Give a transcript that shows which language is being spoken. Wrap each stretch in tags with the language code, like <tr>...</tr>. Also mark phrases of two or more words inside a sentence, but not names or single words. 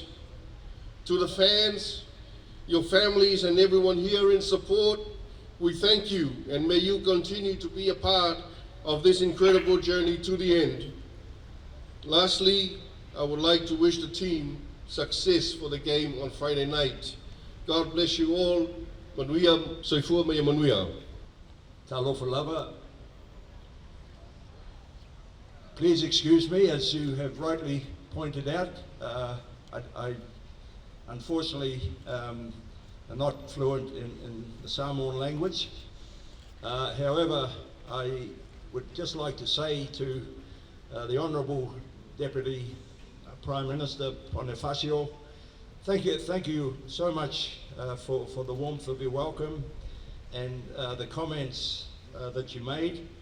<en>To the fans, your families, and everyone here in support, we thank you, and may you continue to be a part of this incredible journey to the end. Lastly, I would like to wish the team success for the game on Friday night. God bless you all.</en> <sm>Manuia, soifua mai manuia. Talofa lava.</sm> <en>Please excuse me, as you have rightly pointed out. I unfortunately am not fluent in the Samoan language. However, I would just like to say to the Honourable Deputy Prime Minister Moana Pasifika, Thank you so much for the warmth of your welcome and the comments that you made.</en>